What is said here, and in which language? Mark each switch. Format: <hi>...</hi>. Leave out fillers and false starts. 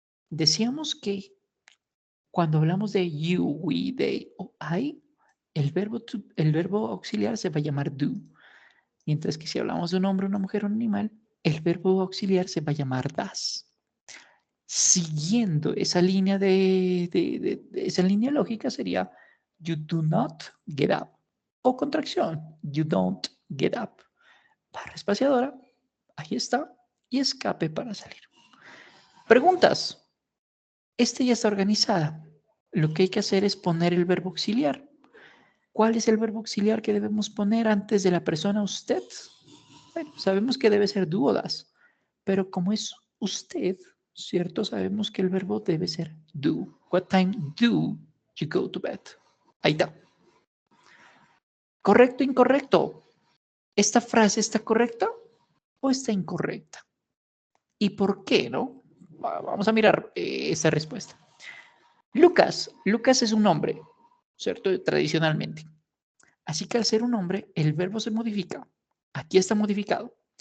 <es>Decíamos que cuando hablamos de you, we, they o I, el verbo auxiliar se va a llamar do. Mientras que si hablamos de un hombre, una mujer o un animal, el verbo auxiliar se va a llamar does. Siguiendo esa línea esa línea lógica sería</es> <en>you do not get up. O contracción, you don't get up.</en> <es>Barra espaciadora, ahí está, y escape para salir. Preguntas. Esta ya está organizada. Lo que hay que hacer es poner el verbo auxiliar. ¿Cuál es el verbo auxiliar que debemos poner antes de la persona usted? Bueno, sabemos que debe ser do o das, pero como es usted, ¿cierto? Sabemos que el verbo debe ser do.</es> <en>What time do you go to bed?</en> <es>Ahí está. ¿Correcto o incorrecto? ¿Esta frase está correcta o está incorrecta? ¿Y por qué, no? Vamos a mirar esa respuesta. Lucas es un hombre, ¿cierto? Tradicionalmente. Así que al ser un hombre, el verbo se modifica. Aquí está modificado.</es>